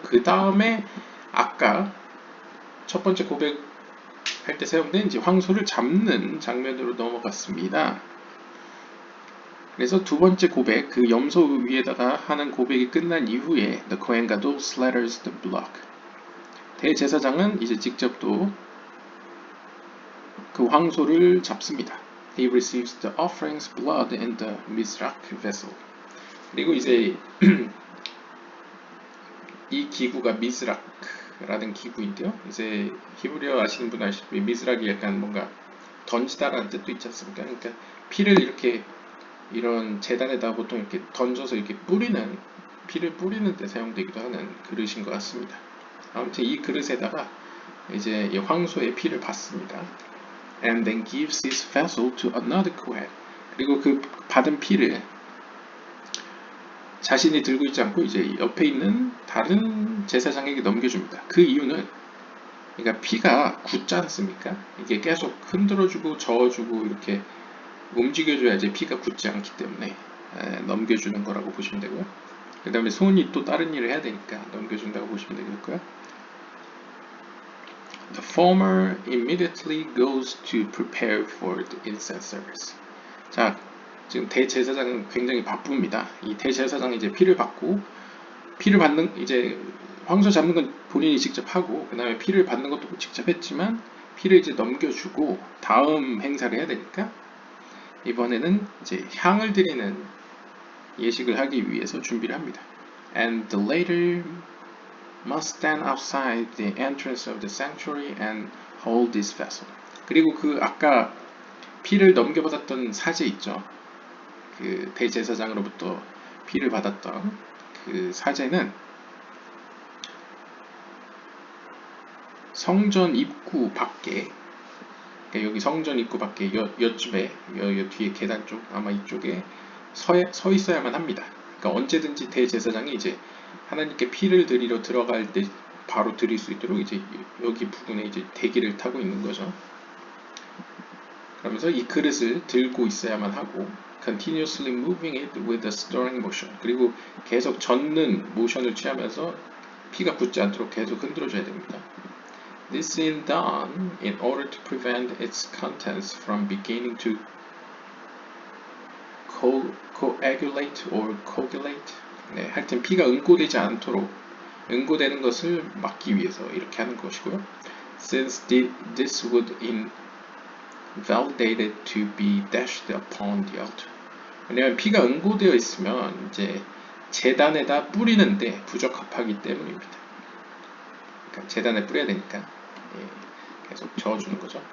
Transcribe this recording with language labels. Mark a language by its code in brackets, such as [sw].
[ko] 그 다음에 아까 첫 번째 고백할 때 사용된 이제 황소를 잡는 장면으로 넘어갔습니다. 그래서 두 번째 고백, 그 염소 위에다가 하는 고백이 끝난 이후에 [en] The Kohen Gadol slaughters the block. [ko] 대제사장은 이제 직접 또 그 황소를 잡습니다. [en] He receives the offering's blood in the Mizrak vessel. [ko] 그리고 이제 이 기구가 미즈락라는 기구인데요. 이제 히브리어 아시는 분 아시다시피 미즈락이 약간 뭔가 던지다라는 뜻도 있지 않습니까? 그러니까 피를 이렇게 이런 재단에다 보통 이렇게 던져서 이렇게 뿌리는 피를 뿌리는 데 사용되기도 하는 그릇인 것 같습니다. 아무튼 이 그릇에다가 이제 이 황소의 피를 받습니다. [en] And then gives his vessel to another Kohen. [ko] 그리고 그 받은 피를 자신이 들고 있지 않고 이제 옆에 있는 다른 제사장에게 넘겨줍니다. 그 이유는 그러니까 피가 굳지 않습니까? 이게 계속 흔들어주고 저어주고 이렇게 움직여줘야지 피가 굳지 않기 때문에 넘겨주는 거라고 보시면 되고요. 그 다음에 손이 또 다른 일을 해야 되니까 넘겨준다고 보시면 되겠고요. [en] The former immediately goes to prepare for the incense service. [ko] 자, 지금 대제사장은 굉장히 바쁩니다. 이 대제사장이 이제 피를 받고 피를 받는 이제 황소 잡는 건 본인이 직접 하고 그 다음에 피를 받는 것도 직접 했지만 피를 이제 넘겨주고 다음 행사를 해야 되니까 이번에는 이제 향을 드리는 예식을 하기 위해서 준비를 합니다. [en] And the latter must stand outside the entrance of the sanctuary and hold this vessel. [ko] 그리고 그 아까 피를 넘겨받았던 사제 있죠. 그 대제사장으로부터 피를 받았던 그 사제는 성전 입구 밖에, 그러니까 여기 성전 입구 밖에 여쯤에 여 뒤에 계단 쪽 아마 이쪽에 서 있어야만 합니다. 그러니까 언제든지 대제사장이 이제 하나님께 피를 드리러 들어갈 때 바로 드릴 수 있도록 이제 여기 부분에 이제 대기를 타고 있는 거죠. 그러면서 이 그릇을 들고 있어야만 하고 [en] continuously moving it with a stirring motion. [ko] 그리고 계속 젓는 모션을 취하면서 피가 굳지 않도록 계속 흔들어줘야 됩니다. [en] This is done in order to prevent its contents from beginning to coagulate or coagulate. [ko] 네, 하여튼 피가 응고되지 않도록 응고되는 것을 막기 위해서 이렇게 하는 것이고요. [en] Since this would invalidate it to be dashed upon the altar. [ko] 왜냐하면 피가 응고되어 있으면 이제 제단에다 뿌리는데 부적합하기 때문입니다. 그러니까 제단에 뿌려야 되니까 계속 저어주는 거죠.